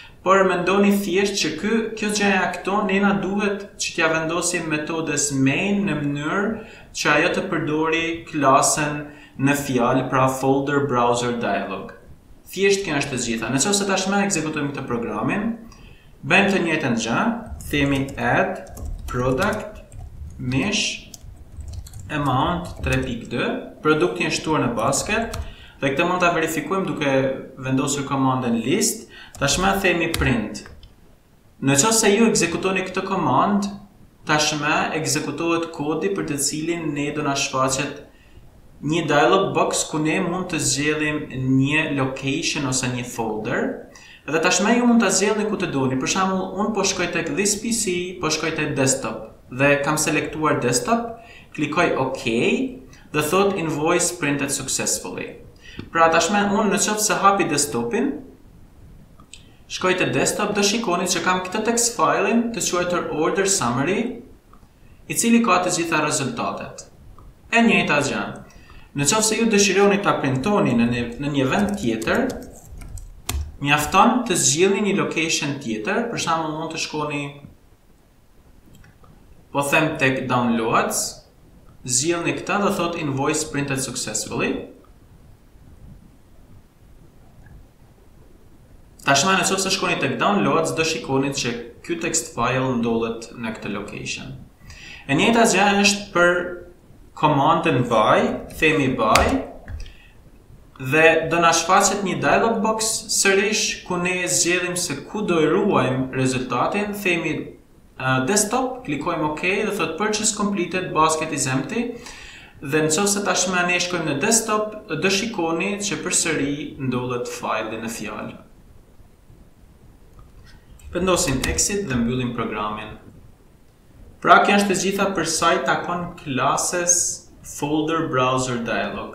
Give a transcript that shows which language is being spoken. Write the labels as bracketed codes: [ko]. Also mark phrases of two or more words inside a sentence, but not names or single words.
[sq] por mendoni thjesht që kjo gjëja këto nena duhet që t'ja vendosim metodës main në mënyrë që ajo të përdori klasën në fjalë, pra [en] folder browser dialog. [sq] Thjesht kjo është e gjitha. Nëse tashmë ekzekutojmë këtë programin, bëjmë të njëjtën gjë, themi [en] add product mesh amount 3.2, [sq] produkti është shtuar në basket, dhe këtë mund ta verifikojmë duke vendosur komandën list. Tashmë themi print. Nëse ju ekzekutoni këtë komand, tashmë ekzekutohet kodi për të cilin ne do na shfaqet një [en] dialog box [sq] ku ne mund të zgjellim një location ose një folder. Dhe tashmë ju mund ta zgjellni ku të doni. Për shembull, unë po shkoj tek [en] this PC, [sq] po shkoj tek desktop dhe kam selektuar desktop, klikoj OK dhe thot [en] invoice printed successfully. [sq] Pra tashmë unë nëse hapi desktopin, shkoj te desktop, do shikoni që kam këtë [en] text file-in [sq] të quajtur [en] order summary, [sq] i cili ka të gjitha rezultatet. E njëjta gjë. Nëse ju dëshironi ta printoni në një vend tjetër, mjafton të zgjidhni një location tjetër, për shembull mund të shkoni, po them tek downloads, zgjidhni këtë dhe thot [en] invoice printed successfully. [sq] Tashmë nëse shkoni tek downloads, do shikoni që ky [en] text file [sq] ndodhet në këtë location. E njëjta gjë është për komandën buy, themi buy, dhe do na shfaqet një [en] dialog box [sq] sërish ku ne zgjedhim se ku do i ruajmë rezultatin, themi desktop, klikojmë OK dhe thot [en] purchase completed, basket is empty. [sq] Dhe nëse tashmë ne shkojmë në desktop, do shikoni që përsëri ndodhet file në fjalë. Vendosim exit dhe mbyllim programin. Pra kjo është e gjitha për sa i takon klasës [en] folder browser dialog.